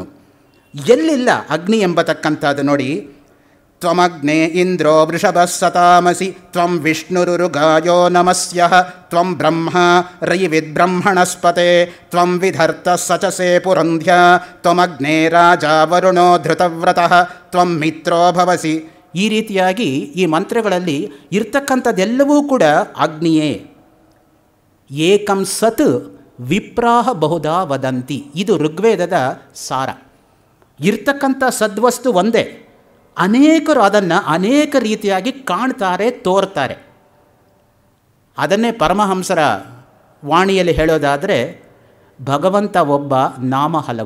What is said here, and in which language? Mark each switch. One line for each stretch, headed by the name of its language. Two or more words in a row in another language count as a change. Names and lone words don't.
Kannada: ಎಲ್ಲಿಲ್ಲ ಅಗ್ನಿ ಎಂಬತಕ್ಕಂಥದ್ದು ನೋಡಿ,
Sanskrit: ತ್ವಮಗ್ನೇ ಇಂದ್ರೋ ವೃಷಭ ಸತಾಮಸಿ ತ್ವಂ ವಿಷ್ಣುರುಗಾಯೋ ನಮಸ್ಯಃ ತ್ವಂ ಬ್ರಹ್ಮ ರಯಿವಿದ್ಬ್ರಹ್ಮಣಸ್ಪತೆ ತ್ವಂ ವಿಧರ್ತ ಸಚಸೆ ಪುರಂಧ್ಯ ತ್ವಮಗ್ನೇ ರಾಜ ವರುಣೋ ಧೃತವ್ರತಃ ತ್ವಂ ಮಿತ್ರೋ ಭವಸಿ.
Kannada: ಈ ರೀತಿಯಾಗಿ ಈ ಮಂತ್ರಗಳಲ್ಲಿ ಇರ್ತಕ್ಕಂಥದ್ದೆಲ್ಲವೂ ಕೂಡ ಅಗ್ನಿಯೇ.
Sanskrit: ಏಕಂ ಸತ್ ವಿಪ್ರಾಹ ಬಹುಧಾ ವದಂತಿ.
Kannada: ಇದು ಋಗ್ವೇದದ ಸಾರ. ಇರ್ತಕ್ಕಂಥ ಸದ್ವಸ್ತು ಒಂದೇ, ಅನೇಕರು ಅದನ್ನು ಅನೇಕ ರೀತಿಯಾಗಿ ಕಾಣ್ತಾರೆ, ತೋರ್ತಾರೆ. ಅದನ್ನೇ ಪರಮಹಂಸರ ವಾಣಿಯಲ್ಲಿ ಹೇಳೋದಾದರೆ, ಭಗವಂತ ಒಬ್ಬ, ನಾಮ ಹಲವು.